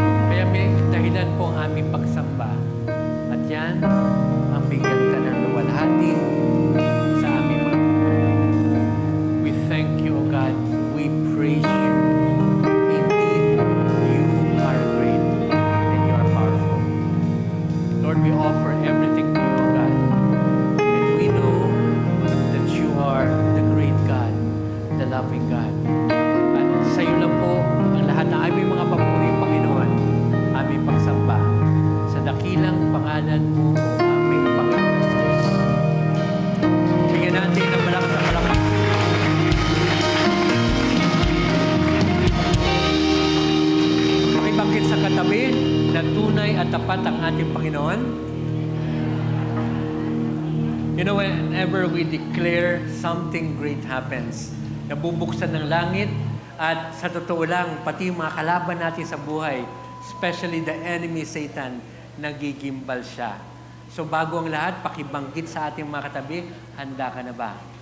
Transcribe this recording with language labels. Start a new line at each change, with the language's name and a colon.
Filipino: Kaya may dahilan po ang aming pagsamba. At yan, ang bigyan ka ng luwalhati sa aming mga buhay.
English: We thank you, O God. We praise you. Indeed, you are great and you are powerful. Lord, we offer everything to you, O God. And we know that you are the great God, the loving God.
Filipino: At sa iyo lang po ang lahat ng aming mga papuri, Panginoon, aming pagsamba sa dakilang pangalan mo, o aming Panginoon Jesus. Bigyan natin ng malakas na malakas. Makibangkit sa katabi na tunay at tapat ang ating Panginoon.
English: You know, whenever we declare, something great happens.
Filipino: Nabubuksan ng langit at sa totoo lang, pati yung mga kalaban natin sa buhay,
English: especially the enemy Satan,
Filipino: nagigimbal siya. So bago ang lahat, pakibangkit sa ating mga katabi, handa ka na ba?